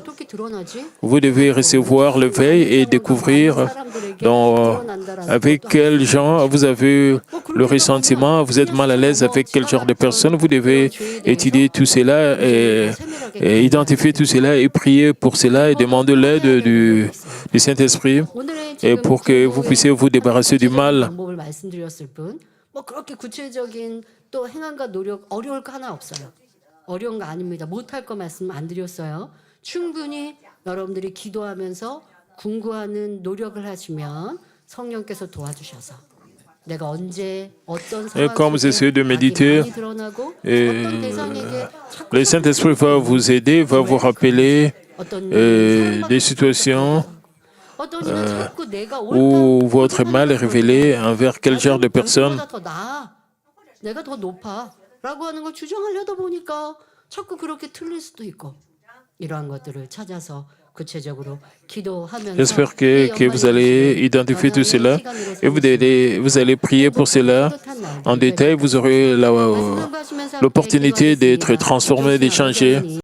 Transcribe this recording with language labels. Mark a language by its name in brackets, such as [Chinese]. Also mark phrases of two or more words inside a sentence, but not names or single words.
[French] Vous devez recevoir l'éveil et découvrir avec quels gens vous avez le ressentiment, vous êtes mal à l'aise avec quel genre de personnes. Vous devez étudier tout cela et identifier tout cela et prier pour cela et demander l'aide du Saint-Esprit et pour que vous puissiez vous débarrasser du mal. [Korean] 어려운 거 아닙니다. 못할 거 말씀 안 드렸어요. 충분히 여러분들이 기도하면서 궁구하는 노력을 하시면 성령께서 도와주셔서 내가 언제 어떤 [French] Et comme vous essayez de méditer, le Saint-Esprit va vous aider, va vous rappeler des situations où votre mal est révélé envers quel genre de personne. [Korean] 내가 더 높아. 라고 하는 걸 주장하려다 보니까 자꾸 그렇게 틀릴 수도 있고 이러한 것들을 찾아서 구체적으로 기도하면서 [French] J'espère que vous allez identifier tout cela et vous allez prier pour cela en détail. Vous aurez l'opportunité d'être transformé, d'échanger.